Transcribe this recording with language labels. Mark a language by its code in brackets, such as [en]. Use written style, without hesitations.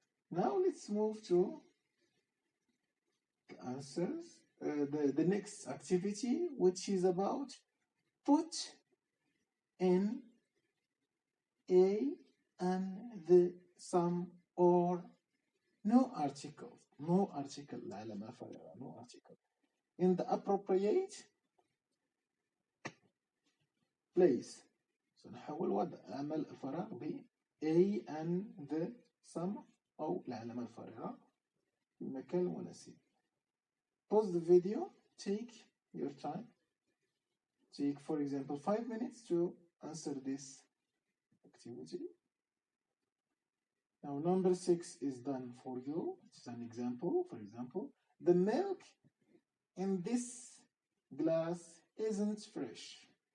[en] Now let's move to the answers, the next activity, which is about put in a and the, some, or no article, [ar] العلامة فارغة, [en] no article, in the appropriate place. [ar] سنحاول وضع عمل الفراغ ب a and the, some أو العلامة الفارغة في المكان المناسب. [en] Pause the video, take your time. Take, for example, 5 minutes to answer this activity. Now, number 6 is done for you. It's an example. For example, the milk in this glass isn't fresh.